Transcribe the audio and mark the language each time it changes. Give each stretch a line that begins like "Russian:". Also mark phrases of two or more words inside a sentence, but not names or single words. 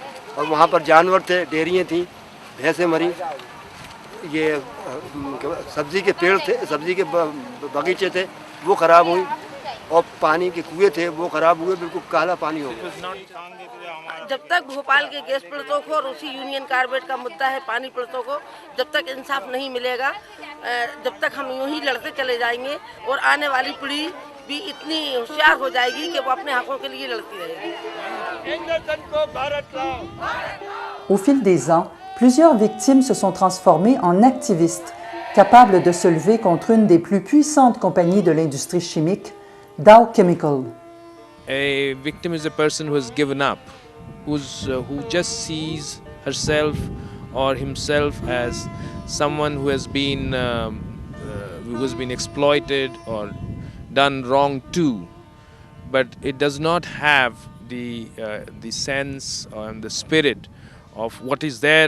Hindi: और वहाँ पर जानवर थे, डेयरियाँ थी, भैंसें मरी, ये सब्ज़ी के पेड़ थे, सब्ज़ी के बगीचे थे, वो ख़राब हुई, और पानी के कुएँ थे वो ख़राब हुए, बिल्कुल काला पानी हो गया। जब तक भोपाल के गैस पीड़ितों को और उसी यूनियन कार्बाइड का मुद्दा है पानी पीड़ितों को, जब तक इंसाफ नहीं मिलेगा, जब तक हम यूं ही लड़ते चले जाएंगे, और आने वाली पीढ़ी भी इतनी होशियार हो जाएगी कि वो अपने हकों के लिए लड़ती रहेगी।
French: Au fil des ans, plusieurs victimes se sont transformées en activistes, capables de se lever contre une des plus puissantes compagnies de l'industrie chimique, Dow Chemical.
English: A victim is a person who has given up, who just sees herself or himself as someone who has been exploited or done wrong to, but it does not have the sense and the spirit of what is there.